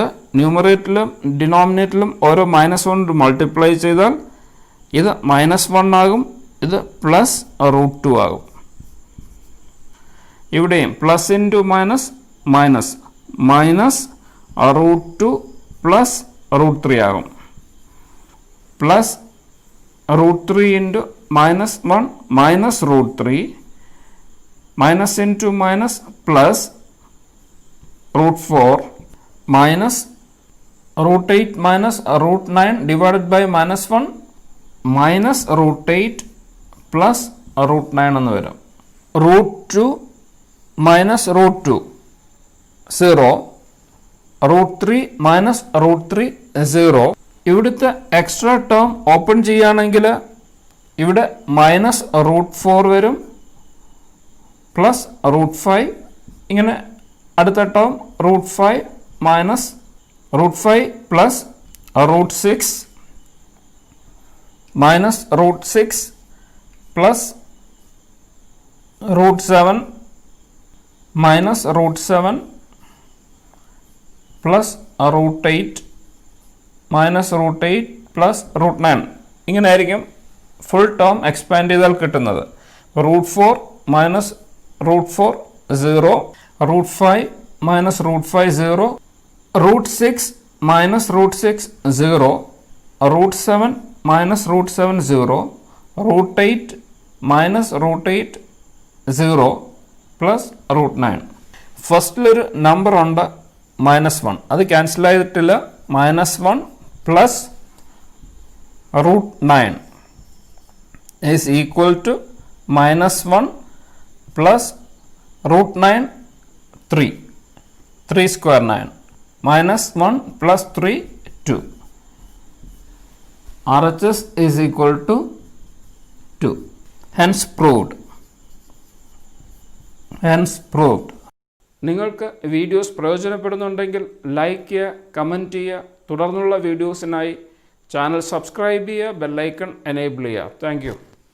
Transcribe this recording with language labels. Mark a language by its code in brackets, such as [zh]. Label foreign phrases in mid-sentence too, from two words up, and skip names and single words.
[ml] ന്യൂമറേറ്ററിലും ഡിനോമിനേറ്ററിലും ഓരോ [en] minus 1 multiply [ml] ചെയ്താൽ ഇത് മൈനസ് 1 ആകും, ഇത് [en] plus root 2 [ml] ആകും. [en] ഇവിടെയും plus into minus minus minus root 2 plus root 3 ആകും. plus root 3 into minus 1 minus root 3 minus into minus plus root 4 minus root 8 minus root 9 divided by minus 1 minus root 8 plus root 9 [ml] എന്ന് വരും. [en] root 2 minus root 2 0 root 3 minus root 3 0. [ml] ഇവിടുത്തെ [en] extra term open [ml] ചെയ്യുകയാണെങ്കിൽ ഇവിടെ [en] minus root 4 [ml] വരും [en] plus root 5. [ml] ഇങ്ങനെ അടുത്ത [en] term root 5 minus root 5 plus root 6 minus root 6 plus root 7 minus root 7 plus root 8 minus root 8 plus root 9. [ml] ഇങ്ങനെ ആയിരിക്കും [en] full term [ml] എക്സ്പാൻഡ് ചെയ്താൽ കിട്ടുന്നത്. [en] root 4 minus root 4 0 root 5 minus root 5 0 root 6 minus root 6 0 root 7 minus root 7 0 root 8 minus root 8 0 plus root 9. [ml] ഫസ്റ്റിലൊരു നമ്പർ ഉണ്ട് -1, അത് ക്യാൻസൽ ചെയ്തിട്ടില്ല. [en] -1 plus root 9 is equal to -1 plus √9 3. 3 square 9. -1 plus 3 2. RHS is equal to 2. Hence proved. [ml] നിങ്ങൾക്ക് വീഡിയോസ് പ്രയോജനപ്പെടുന്നുണ്ടെങ്കിൽ ലൈക്ക് ചെയ്യുക, കമൻറ്റ് ചെയ്യുക. തുടർന്നുള്ള വീഡിയോസിനായി [en] channel subscribe [ml] ചെയ്യുക, [en] bell icon enable [ml] ചെയ്യുക. [en] thank you.